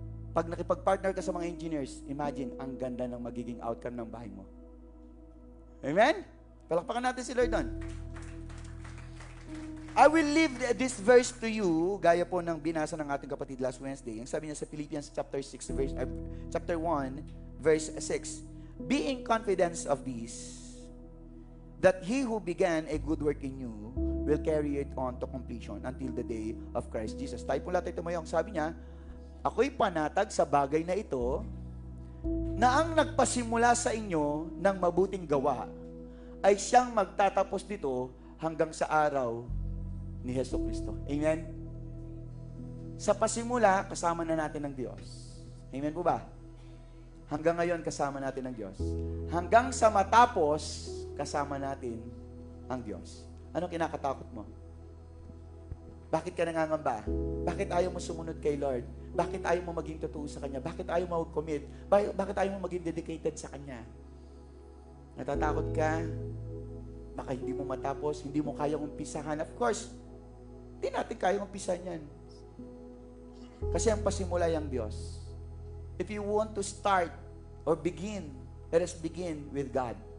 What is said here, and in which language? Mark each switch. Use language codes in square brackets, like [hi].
[tl] Pag nakipag-partner ka sa mga engineers, imagine, ang ganda ng magiging outcome ng bahay mo. Amen? Palakpakan natin si Lord doon. [en] I will leave this verse to you, [tl] gaya po ng binasa ng ating kapatid [en] last Wednesday. [tl] Ang sabi niya sa Philippians chapter 1, verse 6. [en] Being confident of this, that he who began a good work in you will carry it on to completion until the day of Christ Jesus. [tl] Tayo po lahat tumayo. Ang sabi niya, ako'y panatag sa bagay na ito, na ang nagpasimula sa inyo ng mabuting gawa, ay siyang magtatapos dito hanggang sa araw ni Hesus Kristo. Amen? Sa pasimula, kasama na natin ng Diyos. Amen po ba? Hanggang ngayon, kasama natin ng Diyos. Hanggang sa matapos, kasama natin ang Diyos. Anong kinakatakot mo? Bakit ka nangangamba? Bakit ayaw mo sumunod kay Lord? Bakit ayaw mo maging totoo sa Kanya? Bakit ayaw mo mag-commit? Bakit ayaw mo maging dedicated sa Kanya? Natatakot ka? Baka hindi mo matapos, hindi mo kayang umpisahan. [en] Of course, [tl] hindi natin kayang umpisahan yan. Kasi ang pasimula yung Diyos. [en] If you want to start or begin, let us begin with God.